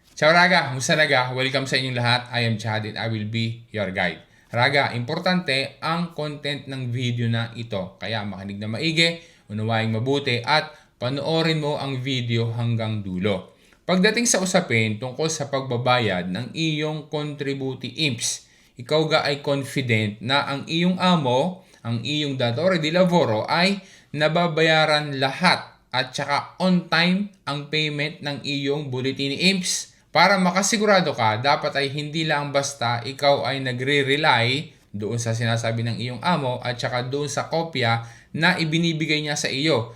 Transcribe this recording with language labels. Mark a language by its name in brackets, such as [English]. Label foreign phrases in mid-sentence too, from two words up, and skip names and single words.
[Filipino] Ciao Raga, musta Raga? Welcome sa inyong lahat. [English] I am Chad and I will be your guide. [Filipino] Raga, importante ang content ng video na ito. Kaya makinig na maigi, unawaing mabuti at panoorin mo ang video hanggang dulo. Pagdating sa usapin tungkol sa pagbabayad ng iyong contributing imps, ikaw ga ay confident na ang iyong amo, ang iyong [Italian] datore di lavoro [Filipino] ay nababayaran lahat at saka [English] on time [Filipino] ang payment ng iyong bulletin imps. Para makasigurado ka, dapat ay hindi lang basta ikaw ay nagre-rely doon sa sinasabi ng iyong amo at saka doon sa kopya na ibinibigay niya sa iyo.